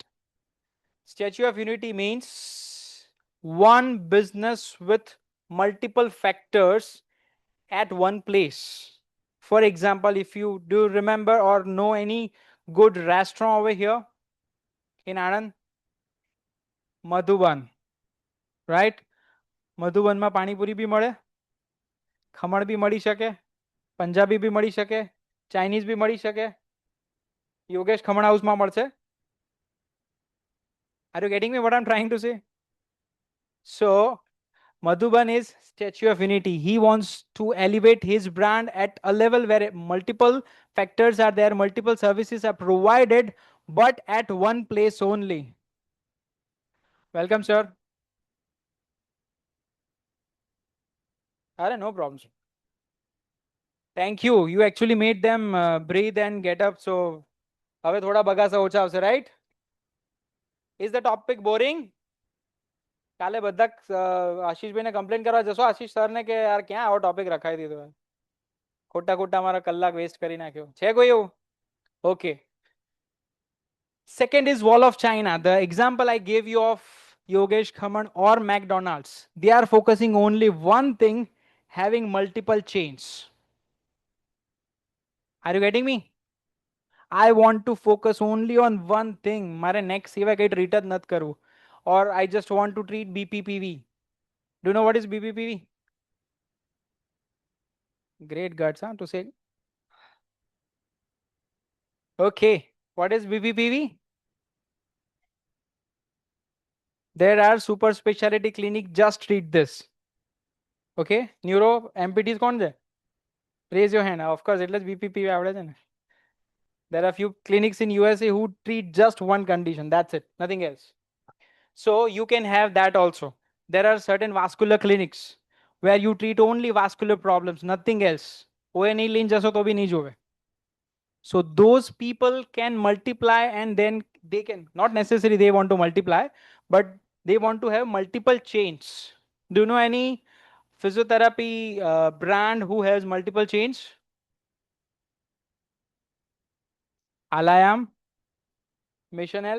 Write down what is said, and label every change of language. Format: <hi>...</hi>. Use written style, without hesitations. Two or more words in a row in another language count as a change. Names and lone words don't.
<en>Statue of Unity means one business with multiple factors at one place. For example, if you do remember or know any good restaurant over here in Anand, Madhuban, right?</en> <gu>મધુબનમાં પાણીપુરી બી મળે, ખમણ બી મળી શકે, પંજાબી બી મળી શકે, ચાઇનીઝ બી મળી શકે. યોગેશ ખમણ હાઉસમાં મળશે.</gu> <en>Are you getting me what I'm trying to say? So Madhuban is Statue of Unity. He wants to elevate his brand at a level where multiple factors are there, multiple services are provided, but at one place only. Welcome, sir. Are no problems. Thank you. You actually made them breathe and get up.</en> <gu>So હવે થોડા બગાસા ઓછા આવશે,</gu> <en>right? Is the topic boring?</en> <gu>કાલે બધા આશીષભાઈને કમ્પ્લેન કરવા જશો આશીષ સરને કે યાર ક્યાં આવો ટોપિક રખાઈ દીધો, ખોટા ખોટા મારા કલાક વેસ્ટ કરી નાખ્યો છે કોઈ એવું?</gu> <en>Okay. Second is Wall of China. The example I gave you of Yogesh Khaman or McDonald's, they are focusing only one thing, having multiple chains. Are you getting me? I want to focus only on one thing.</en> <gu>મારે next સિવાય કંઈ treat જ નથી કરવું.</gu> <en>Or I just want to treat BPPV. Do you know what is BPPV? Great guts, huh, to say. Okay, what is BPPV? There are super specialty clinic just treat this. Okay, neuro MPTs</en> <gu>કોણ છે?</gu> <en>Raise your hand. Of course,</en> <gu>એટલે જ BPPV આવડે છે ને.</gu> <en>There are few clinics in USA who treat just one condition. That's it, nothing else. So you can have that also. There are certain vascular clinics where you treat only vascular problems, nothing else.</en> <gu>ONE લઈને જશો તો બી નહીં જોવે.</gu> <en>So those people can multiply and then they can, not necessarily they want to multiply, but they want to have multiple chains. Do you know any physiotherapy brand who has multiple chains? Alayam, Mission Health.</en>